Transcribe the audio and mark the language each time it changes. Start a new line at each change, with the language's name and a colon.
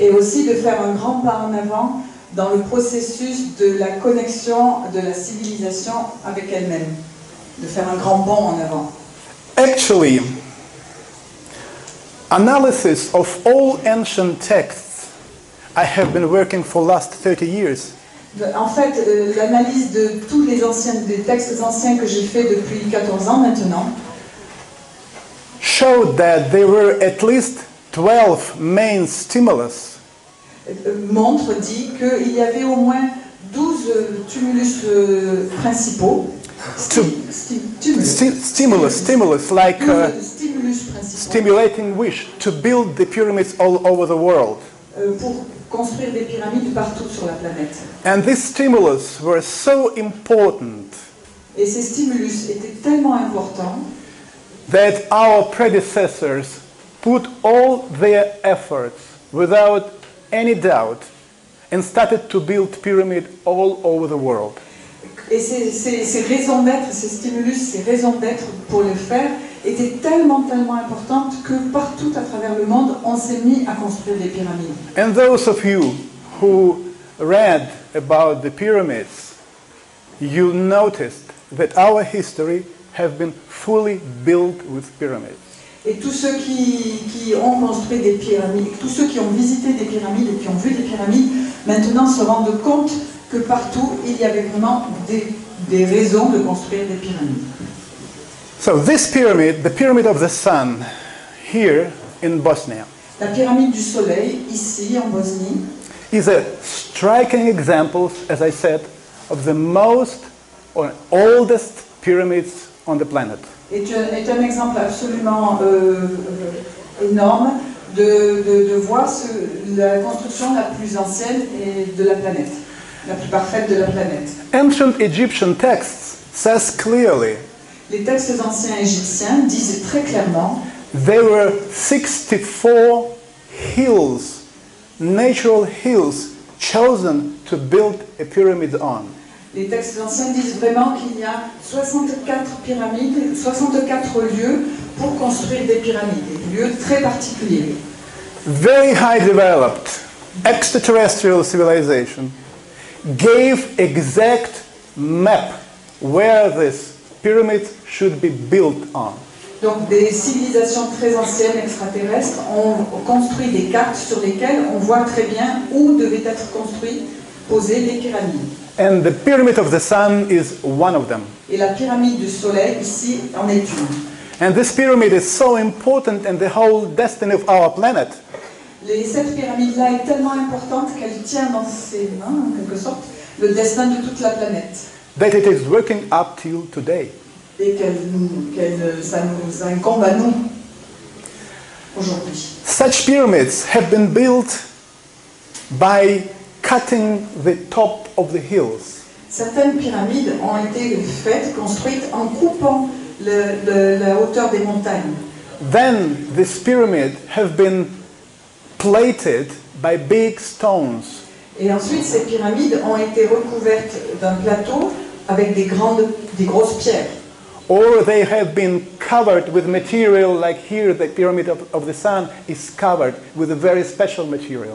French: Et aussi de faire un grand pas en avant dans le processus de la connexion de la civilisation avec elle-même. De faire un grand bond en avant.
English: Actually, analysis of all ancient texts, I have been working for last 30 years.
French: En fait, l'analyse de tous des textes anciens que j'ai fait depuis 14 ans maintenant
English: showed that there were at least 12 main stimulus
French: dit qu'il y avait au moins 12 tumulus principaux.
English: Stimulus like
French: Stimulus principaux
English: stimulating wish to build the pyramids all over the world.
French: Pour construire des pyramides partout sur la planète.
English: And these stimulus were so important
French: Et ces stimulus étaient tellement importants
English: that our predecessors put all their efforts without any doubt and started to build pyramids all over the world.
French: Et ces raisons d'être, ces stimulus, ces raisons d'être pour le faire étaient tellement importantes que partout à travers le monde, on s'est mis à construire des pyramides.
English: And those of you who read about the pyramids, you noticed that our history has been fully built with pyramids.
French: Et tous ceux qui ont construit des pyramides, tous ceux qui ont visité des pyramides et qui ont vu des pyramides, maintenant se rendent compte que partout, il y avait vraiment des raisons de construire des pyramides.
English: So this pyramid, the pyramid of the sun, here in Bosnia,
French: La pyramide du soleil, ici en Bosnie,
English: is a striking example, as I said, of the most or oldest pyramids on the planet.
French: est un exemple absolument énorme de voir la construction la plus ancienne de la planète, la plus parfaite de la planète.
English: Ancient Egyptian texts says clearly
French: Les textes anciens égyptiens disent très clairement
English: there were 64 hills, natural hills, chosen to build a pyramid on.
French: Les textes anciens disent vraiment qu'il y a 64 pyramides, 64 lieux pour construire des pyramides, des lieux très particuliers.
English: Very high developed extraterrestrial civilization gave exact map where this pyramid should be built on.
French: Donc des civilisations très anciennes extraterrestres ont construit des cartes sur lesquelles on voit très bien où devaient être construites, posées les pyramides.
English: And the pyramid of the sun is one of them.
French: Et la pyramide du soleil ici en est une.
English: And this pyramid is so important in the whole destiny of our planet
French: Cette pyramide-là est tellement importante qu'elle tient dans ses mains, en quelque sorte, le destin de toute la planète.
English: that it is working up till today.
French: Et ça nous incombe à nous aujourd'hui.
English: Such pyramids have been built by cutting the top of the hills.
French: Certaines pyramides ont été faites, construites en coupant la hauteur des montagnes.
English: Then this pyramid have been plated by big stones.
French: Et ensuite, ces pyramides ont été recouvertes d'un plateau avec des grosses pierres.
English: Or they have been covered with material like here the pyramid of the sun is covered with a very special material.